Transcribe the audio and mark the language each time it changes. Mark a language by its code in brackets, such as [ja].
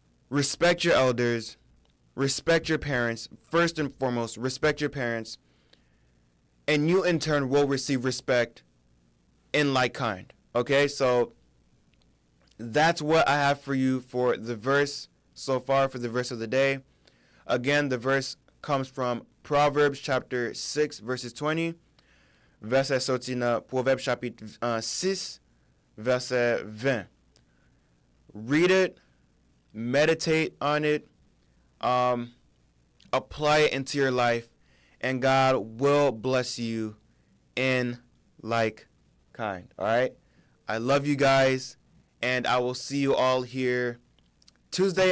[en] Respect your elders, respect your parents. First and foremost, respect your parents, and you in turn will receive respect in like kind. Okay? So that's what I have for you for the verse so far, for the verse of the day. Again, the verse comes from Proverbs chapter 6, verses 20. [fr] Verset sorti dans Proverbs chapitre 6, verset 20. [en] Read it, meditate on it, apply it into your life, and God will bless you in like kind. All right? I love you guys, and I will see you all here Tuesday.